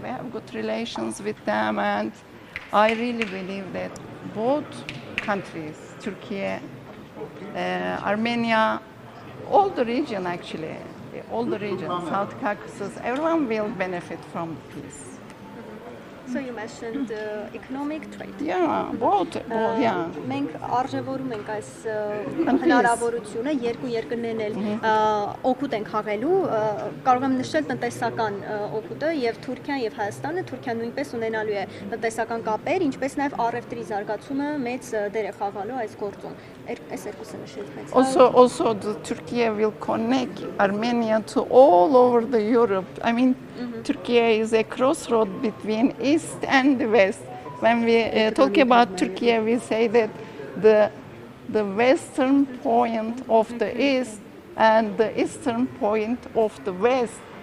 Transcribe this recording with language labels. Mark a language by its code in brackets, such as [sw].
[en] We have good relations with them, and I really believe that both countries, Turkey, Armenia, all the region actually, all the region, South Caucasus, everyone will benefit from peace. So you mentioned economic trade. Yeah, both, yeah. [hy] Մենք արժևորում ենք այս հնարավորությունը երկու երկրներն էլ օգուտ են խաղելու, կարող եմ նշել տնտեսական օգուտը եւ Թուրքիան եւ Հայաստանը, Թուրքիան նույնպես ունենալու է տնտեսական կապեր, ինչպես նաեւ առևտրի զարգացումը մեծ դեր է խաղալու այս գործում։ Այս երկուսը նշել մեծ։ [en] Also the Turkey will connect Armenia to all over the Europe. I mean, Turkey is a crossroad between East and the West. When we talk about Turkey, we say that the western point of the East and the eastern point of the West.